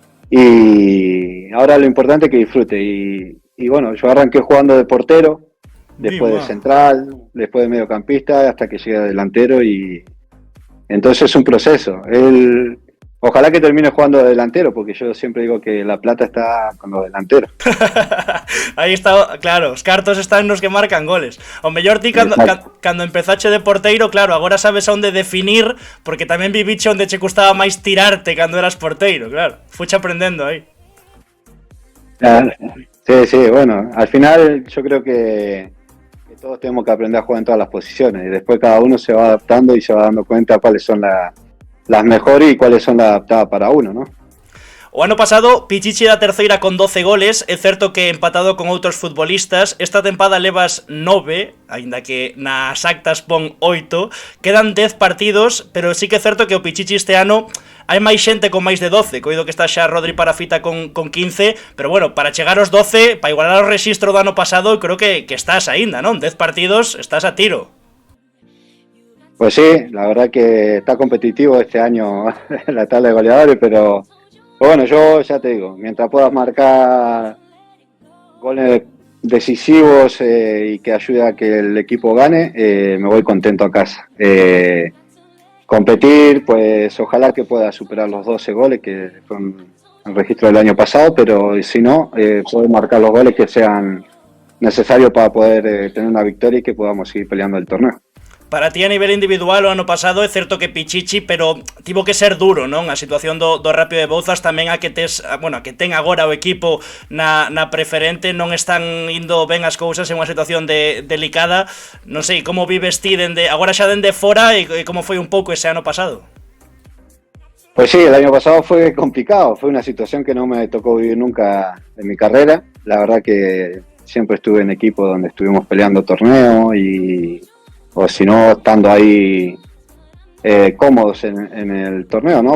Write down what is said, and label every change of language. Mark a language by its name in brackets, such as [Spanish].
[Spanish] Y ahora lo importante es que disfrute y bueno, yo arranqué jugando de portero, después de central, después de mediocampista, hasta que llegué a delantero y entonces es un proceso. Ojalá que termine jugando de delantero, porque yo siempre digo que la plata está con los delanteros. [Galician] Aí está, claro, os cartos están nos que marcan goles. O mellor ti cando empezache de porteiro, claro, agora sabes onde definir, porque tamén viviche onde che custaba máis tirarte cando eras porteiro, claro. Fuche aprendendo aí. [Spanish] Sí, bueno, al final yo creo que todos tenemos que aprender a jugar en todas las posiciones y después cada uno se va adaptando y se va dando cuenta cuáles son las mejores y cuáles son las adaptadas para uno, ¿no? [Galician] O ano pasado, Pichichi da terceira con 12 goles, é certo que empatado con outros futbolistas, esta tempada levas 9, aínda que nas actas pon 8, quedan 10 partidos, pero sí que é certo que o Pichichi este ano hai máis xente con máis de 12, coido que está xa Rodri Parafita con 15, pero bueno, para chegar aos 12, para igualar o rexistro do ano pasado, creo que estás aínda, non? 10 partidos, estás a tiro. [Spanish] Pues sí, la verdad que está competitivo este año la tabla de goleadores, pero bueno, yo ya te digo, mientras puedas marcar goles decisivos y que ayude a que el equipo gane, me voy contento a casa. Competir, pues ojalá que pueda superar los 12 goles que son el registro del año pasado, pero si no, poder marcar los goles que sean necesarios para poder tener una victoria y que podamos seguir peleando el torneo. [Galician] Para ti a nivel individual o ano pasado é certo que Pichichi, pero tivo que ser duro, non? A situación do Rápido de Bouzas tamén a que ten agora o equipo na preferente, non están indo ben as cousas en unha situación delicada. Non sei, como vives ti agora xa dende fora e como foi un pouco ese ano pasado? [Spanish] Pues sí, el año pasado fue complicado, fue una situación que no me tocó vivir nunca en mi carrera. La verdad que siempre estuve en equipo donde estuvimos peleando torneos o si no, estando ahí cómodos en el torneo, ¿no?